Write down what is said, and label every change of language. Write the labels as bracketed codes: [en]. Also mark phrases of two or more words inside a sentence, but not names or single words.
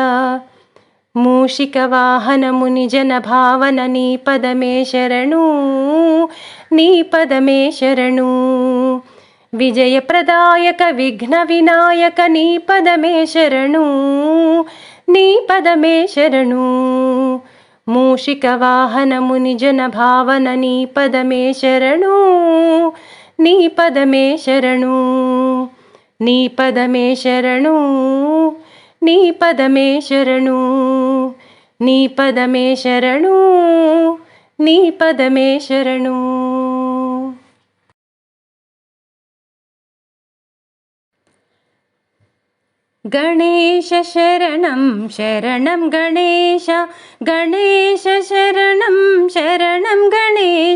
[te] మూషిక వాహన మునిజన భావన నీ పదమే శరణు, నీ పదమే శరణు। విజయ ప్రదాయక విఘ్న వినాయక నీ పదమే శరణు, నీ పదమే శరణు। మూషిక వాహన మునిజన భావన నీ పదమే శరణు, నీ పదమే శరణు। నీ పదమే శరణు, నీ పదమే శరణు। నీ పదమే శరణు, నీ పదమే శరణు। [sa] गणेश शरणं शरणं गणेश, गणेश शरणं शरणं गणेश।